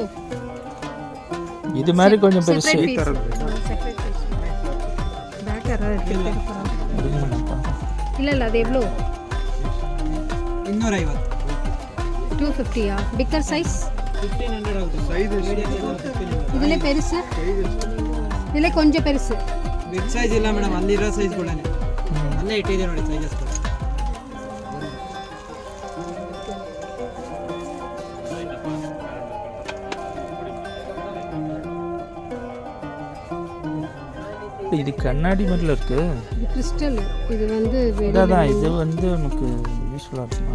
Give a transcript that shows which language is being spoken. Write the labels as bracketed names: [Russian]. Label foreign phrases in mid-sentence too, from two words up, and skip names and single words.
[Tamil] இது மாதிரி கொஞ்சம் பெருசு. இல்லை அது எவ்வளோ? 250. 250. [English] bigger size [Tamil] 1500. இதில் பெருசு, இல்லே கொஞ்ச பெருசு [English] big size [Kannada] ಇಲ್ಲ ಮೇಡಮ್, ಅಲ್ಲಿರೋ ಸೈಜ್ ಕೂಡ ಅಲ್ಲೇ ಇಟ್ಟಿದೆ ನೋಡಿ ಸೈಜಸ್ ಕೂಡ. [Tamil] இது கண்ணாடி மாதிரில இருக்கு. இது கிறிஸ்டல். இது வந்து அதான் இது வந்து நமக்கு யூஸ்ஃபுல்லா இருக்கும்.